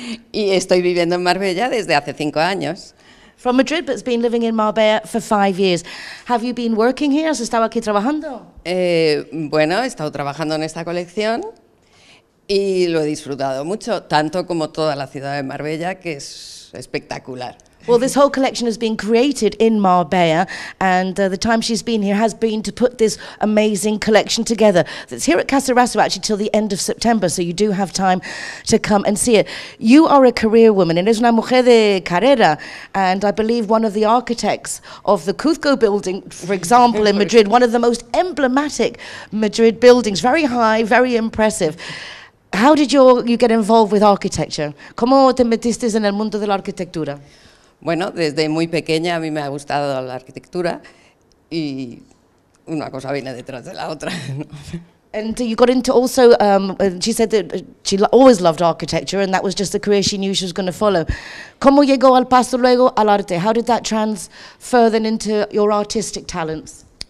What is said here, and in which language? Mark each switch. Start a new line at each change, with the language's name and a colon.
Spanish: Y estoy viviendo en Marbella desde hace 5 años.
English: From Madrid, but has been living in Marbella for 5 years. Have you been working here?
Spanish: ¿Has estado aquí trabajando? Bueno, he estado trabajando en esta colección y lo he disfrutado mucho, tanto como toda la ciudad de Marbella, que es espectacular.
English: Well, this whole collection has been created in Marbella, and the time she's been here has been to put this amazing collection together. That's here at Casa Rasu actually till the end of September, so you do have time to come and see it. You are a career woman, and
Spanish: eres una mujer de carrera,
English: and I believe one of the architects of the Cuzco building, for example, in Madrid, one of the most emblematic Madrid buildings, very high, very impressive. How did you get involved with architecture?
Spanish: ¿Cómo te metiste en el mundo de la arquitectura? Bueno, desde muy pequeña a mí me ha gustado la arquitectura y una cosa viene detrás de la otra, ¿no?
English: And you got into also, she said that she always loved architecture and that was just the career she knew she was going to follow.
Spanish: ¿Cómo llegó al paso luego al arte?
English: How did that transfer then into your artistic talents?